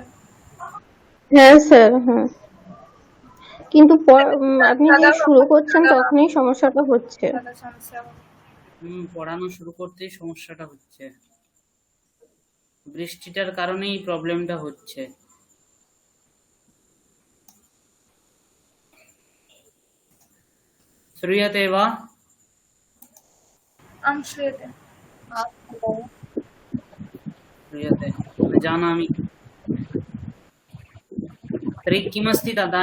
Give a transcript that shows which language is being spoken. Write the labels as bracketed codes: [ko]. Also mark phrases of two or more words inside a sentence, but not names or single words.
[bn] হ্যাঁ স্যার। হ্যাঁ, কিন্তু আপনি যে শুরু করছেন তখনই সমস্যাটা হচ্ছে। দাদা সমস্যা হবে। পড়ানো শুরু করতেই সমস্যাটা হচ্ছে, বৃষ্টিটার কারণেই প্রবলেমটা হচ্ছে। [sa] श्रूयते वा? आं श्रूयते। श्रूयते, जानामि। तर्हि किमस्ति तदा?